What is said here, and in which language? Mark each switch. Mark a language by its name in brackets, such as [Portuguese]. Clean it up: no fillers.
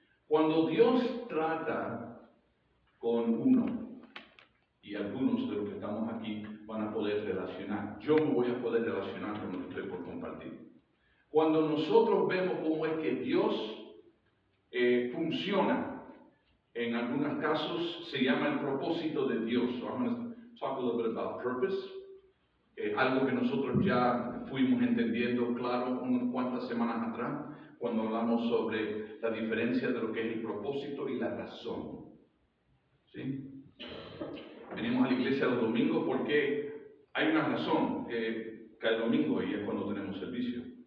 [Spanish] Cuando Dios trata con uno, y algunos de los que estamos aquí van a poder relacionar. Yo me voy a poder relacionar con lo que estoy por compartir. Cuando nosotros vemos cómo es que Dios funciona, en algunos casos se llama el propósito de Dios. [English] So I'm going to talk a little bit about purpose. [Spanish] Algo que nosotros ya fuimos entendiendo claro unas cuantas semanas atrás, cuando hablamos sobre la diferencia de lo que es el propósito y la razón. ¿Sí? Venimos a la iglesia los domingos porque hay una razón, cada domingo, y es cuando tenemos servicio.